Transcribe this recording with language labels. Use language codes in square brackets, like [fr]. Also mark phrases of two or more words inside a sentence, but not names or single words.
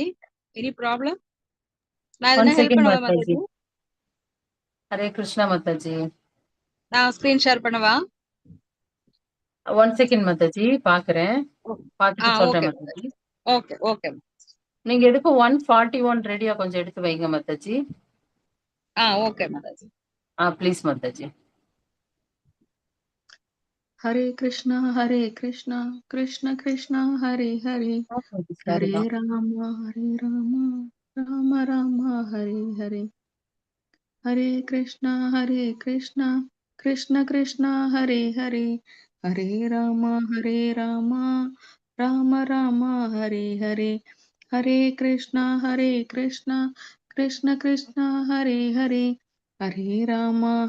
[en] Any problem? [ta] நான் ஒன் எதுனா ஹெல்ப் செகண்ட் பண்ணவா மாதாஜி. மாதாஜி? ஹரே கிருஷ்ணா மாதாஜி. நான் ஸ்கிரீன் ஷேர் பண்ணவா? [en] one second [ta] மாதாஜி பாக்குறேன், பார்த்துட்டு சொல்றேன் ஓகே மாதாஜி. [en] Okay okay. [ta] நீங்க எதுக்கு 141 ரெடியா கொஞ்சம் எடுத்து வைங்க மாதாஜி. ஓகே மாதாஜி. ப்ளீஸ் மாதாஜி. [sa] हरे कृष्णा कृष्ण कृष्ण हरे हरे हरे राम राम राम हरे हरे हरे कृष्णा कृष्ण कृष्ण हरे हरे हरे राम राम राम हरे हरे हरे कृष्णा कृष्ण कृष्ण हरे हरे हरे राम